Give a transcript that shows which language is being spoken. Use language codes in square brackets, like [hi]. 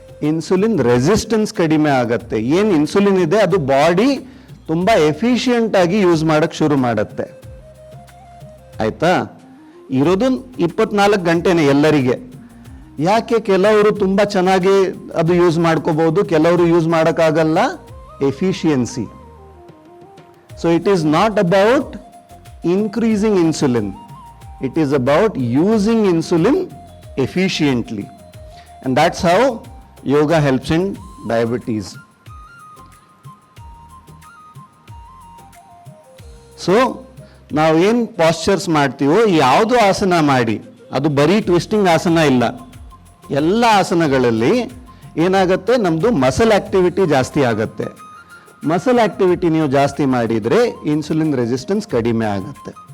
[kn] Insulin resistance ಕಡಿಮೆ ಆಗತ್ತೆ. ಏನು ಇನ್ಸುಲಿನ್ ಇದೆ ಅದು ಬಾಡಿ ತುಂಬ ಎಫಿಷಿಯೆಂಟ್ ಆಗಿ ಯೂಸ್ ಮಾಡಕ್ಕೆ ಶುರು ಮಾಡುತ್ತೆ. ಆಯ್ತಾ? ಇರೋದು 24 ಗಂಟೆನೇ ಎಲ್ಲರಿಗೆ. ಯಾಕೆ? ಕೆಲವರು ತುಂಬ ಚೆನ್ನಾಗಿ ಅದು ಯೂಸ್ ಮಾಡ್ಕೋಬಹುದು, ಕೆಲವರು ಯೂಸ್ ಮಾಡೋಕ್ಕಾಗಲ್ಲ. [en] Efficiency. So it is not about increasing insulin, it is about using insulin efficiently, and that's how yoga helps in diabetes. [kn] So ನಾವು ಏನು ಪಾಸ್ಚರ್ಸ್ ಮಾಡ್ತೀವೋ, ಯಾವುದು ಆಸನ ಮಾಡಿ, ಅದು ಬರೀ ಟ್ವಿಸ್ಟಿಂಗ್ ಆಸನ ಇಲ್ಲ, ಎಲ್ಲ ಆಸನಗಳಲ್ಲಿ ಏನಾಗುತ್ತೆ, ನಮ್ಮದು ಮಸಲ್ ಆಕ್ಟಿವಿಟಿ ಜಾಸ್ತಿ ಆಗುತ್ತೆ. ಮಸಲ್ ಆಕ್ಟಿವಿಟಿ ನೀವು ಜಾಸ್ತಿ ಮಾಡಿದರೆ ಇನ್ಸುಲಿನ್ ರೆಸಿಸ್ಟೆನ್ಸ್ ಕಡಿಮೆ ಆಗುತ್ತೆ.